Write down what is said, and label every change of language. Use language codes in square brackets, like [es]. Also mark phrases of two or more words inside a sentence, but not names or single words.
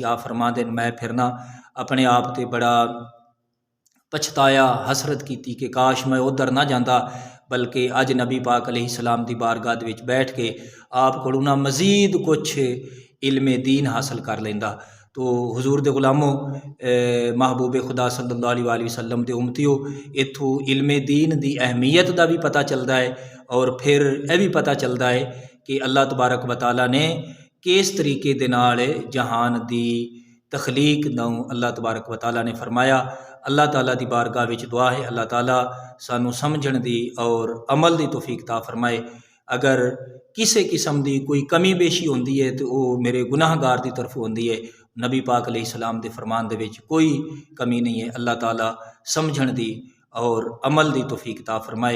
[pa] آپ فرما دین میں پھر نا اپنے آپ تے بڑا پچھتایا، حسرت کی کہ کاش میں ادھر نہ جاتا، بلکہ اج نبی پاک علیہ السلام دی بارگاہ دے وچ بیٹھ کے آپ کولوں نا مزید کجھ علم دین حاصل کر لیندا. تو حضور دے غلاماں، محبوب خدا [ar] صلى الله عليه وسلم [pa] دے امتیو، ایتھوں علم دین دی اہمیت کا بھی پتہ چلتا ہے اور پھر یہ بھی پتہ چلتا ہے کہ [ar] الله تبارك وتعالى [pa] نے کس طریقے دے نال جہان دی تخلیق نوں [ar] الله تبارك وتعالى [pa] نے فرمایا. اللہ تعالیٰ دی بارگاہ وچ دعا ہے اللہ تعالیٰ سانوں سمجھن دی اور عمل دی توفیق تا فرمائے. [ur] اگر کسی قسم کی کوئی کمی بیشی ہوندی ہے تو وہ میرے گناہگار کی طرف ہوندی ہے. [pa] نبی پاک علیہ السلام دے فرمان دے وچ کوئی کمی نہیں ہے. اللہ تعالیٰ سمجھن دی اور عمل دی توفیق تا فرمائے.